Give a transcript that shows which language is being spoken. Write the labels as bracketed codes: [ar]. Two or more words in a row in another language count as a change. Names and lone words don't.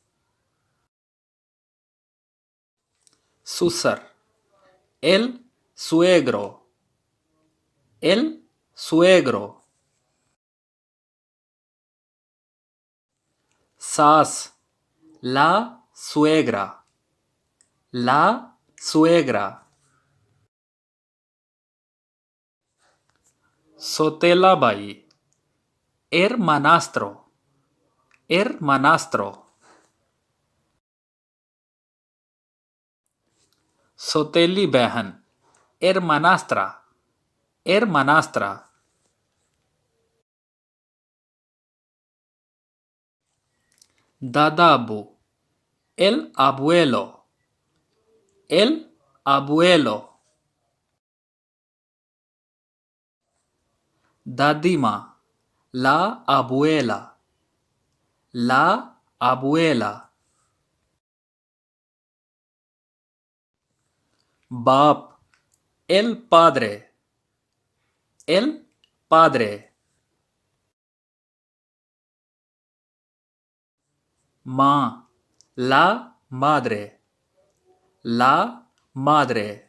[es] सुसर, el suegro, el suegro। सास, la suegra, la suegra। [ur] سوتیلا بھائی, [es] hermanastro, hermanastro। [ur] سوتیلی بہن, [es] hermanastra, hermanastra। [ur] دادا ابو, [es] el abuelo, el abuelo। [ur] دادی ماں, [es] la abuela, la abuela। बाप, el padre, el padre। माँ, la madre, la madre।